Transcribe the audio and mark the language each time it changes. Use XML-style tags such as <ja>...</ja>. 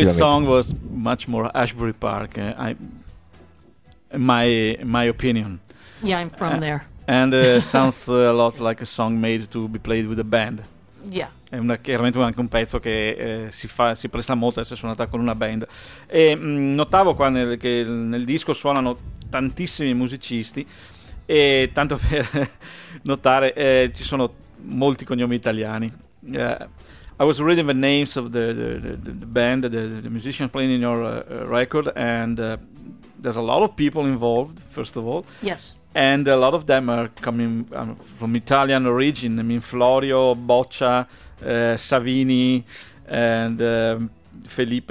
<en>This song was much more Ashbury Park, my opinion. Yeah, I'm from there. And sounds a lot like a song made to be played with a band. Yeah.</en> <it>È chiaramente anche un pezzo che si presta molto a essere suonata con una band. E notavo qua che nel disco suonano tantissimi musicisti, e tanto per notare, ci sono molti cognomi italiani.</it> <en>I was reading the names of the band, the musicians playing in your record, and there's a lot of people involved, first of all. Yes. And a lot of them are coming from Italian origin. I mean, Florio, Boccia, Savini, and Felipe</en>